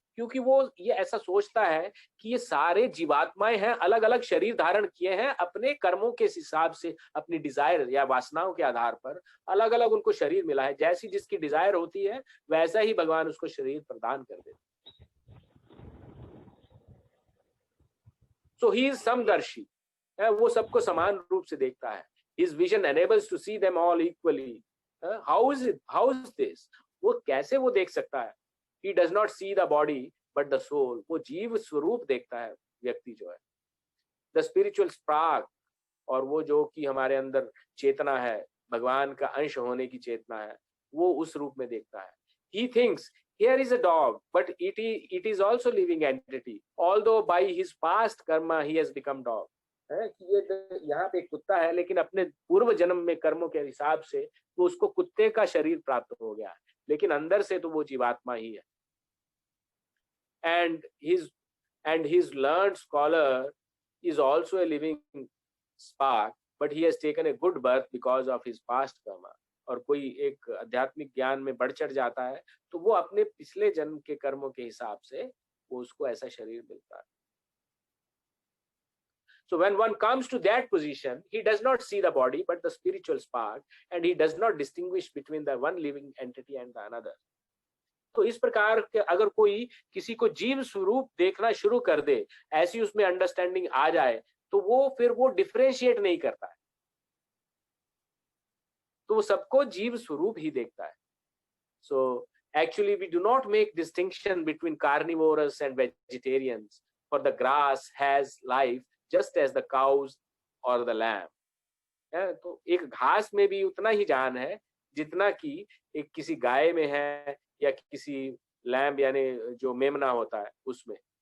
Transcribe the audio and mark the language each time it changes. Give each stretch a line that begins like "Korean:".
Hindi: क्योंकि वो ये ऐसा सोचता है कि ये सारे जीवात्माएं हैं, अलग अलग शरीर धारण किए हैं, अपने कर्मों के हिसाब से, अपनी डिजायर या वासनाओं के आधार पर अलग अलग उनको शरीर मिला है। जैसी जिसकी डिजायर होती है वैसा ही भगवान उसको शरीर प्रदान कर देते।
English: so he is
Hindi: समदर्शी, वो सबको समान रूप से देखता है।
English: His vision enables to see them all equally. How is it? How is this?
Hindi: वो कैसे वो देख सकता है?
English: He does not see the body but the soul.
Hindi: वो जीव स्वरूप देखता है व्यक्ति जो है।
English: The spiritual spark,
Hindi: और वो जो कि हमारे अंदर चेतना है, भगवान का अंश होने की चेतना है, वो उस रूप में देखता है।
English: He thinks here is a dog, but it is also living entity. Although by his past karma he has become dog.
Hindi: है कि ये यहाँ पे कुत्ता है, लेकिन अपने पूर्व जन्म में कर्मों के हिसाब से तो उसको कुत्ते का शरीर प्राप्त हो गया है, लेकिन अंदर से तो वो जीवात्मा ही है।
English: And his learned scholar is also a living spark, but he has taken a good birth because of his past karma.
Hindi: और कोई एक आध्यात्मिक ज्ञान में बढ़ चढ़ जाता है तो वो अपने पिछले जन्म के कर्मों के हिसाब से वो उसको ऐसा शरीर मिलता है।
English: So when one comes to that position, he does not see the body but the spiritual spark, and he does not distinguish between the one living entity and the another.
Hindi: तो इस प्रकार के अगर कोई किसी को जीव स्वरूप देखना शुरू कर दे, ऐसी उसमें अंडरस्टैंडिंग आ जाए, तो वो फिर वो डिफरेंशिएट नहीं करता है, तो वो सबको जीव स्वरूप ही देखता है।
English: So actually we do not make distinction between carnivorous and vegetarians, for the grass has life just as the cows or the lamb.
Hindi: तो एक घास में भी उतना ही जान है जितना कि एक किसी गाय में है या किसी लैम्ब यानी जो मेमना होता है उसमें।